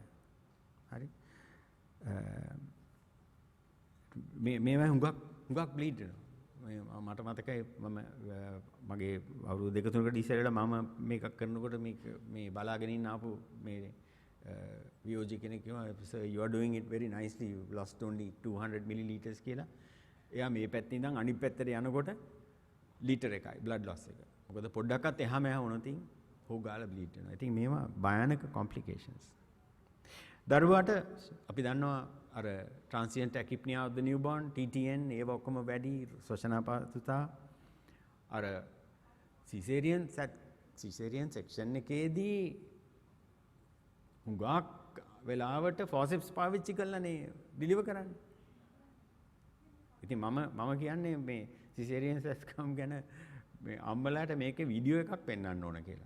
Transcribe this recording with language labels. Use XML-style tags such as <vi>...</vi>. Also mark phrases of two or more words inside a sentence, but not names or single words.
<si>හරි මේවා හුඟක් බ්ලීඩ් වෙනවා. මට මතකයි මම මගේ අවුරුදු 2-3කට ඉස්සෙල්ලා මම මේකක් කරනකොට මේ බලාගෙන ඉන්න ආපු මේ වියෝජි කෙනෙක් කිව්වා</si> <en>sir you are doing it very nicely you lost only 200 milliliters</en> <si>කියලා. එයා මේ පැත්තේ ඉඳන් අනිත් පැත්තට යනකොට ලීටර් එකයි</si> <en>blood loss</en> <si>එක. මොකද පොඩ්ඩක්වත් එහා මෙහා වුණොත් හො ගාලා බ්ලීඩ් වෙනවා. ඉතින් මේවා භයානක complications. දරුවාට අපි දන්නවා අර</si> <en>transient tachypnea of the newborn TTN</en> <si>ඒව ඔක්කොම වැඩි ශ්වසනාපහසුතා අර</si> <en>cesarean section</en> <si>එකේදී හුඟක් වෙලාවට forceps පාවිච්චි කරලානේ ඩිලිවර් කරන්නේ. ඉතින් මම කියන්නේ මේ</si> <en>cesarean section</en> <si>ගැන මේ අම්මලාට මේකේ වීඩියෝ එකක් පෙන්වන්න ඕන කියලා.</si>